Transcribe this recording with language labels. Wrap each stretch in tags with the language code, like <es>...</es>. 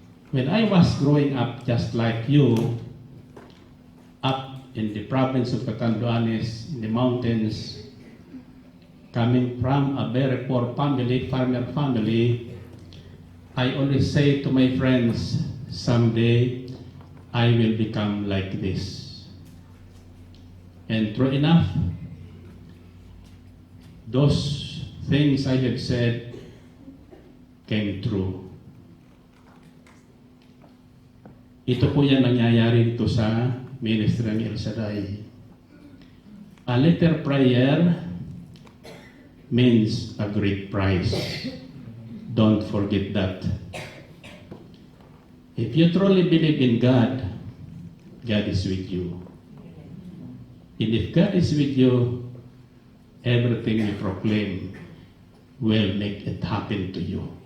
<en>When I was growing up just like you, up in the province of Catanduanes, in the mountains, coming from a very poor family, farmer family, I always say to my friends, someday I will become like this. And true enough, those things I have said came true.</en> <tl>Ito po yan nangyayari dito sa ministry ng El Shaddai.</tl> <en>A little prayer means a great prize. Don't forget that. If you truly believe in God, God is with you. And if God is with you, everything you proclaim will make it happen to you.</en>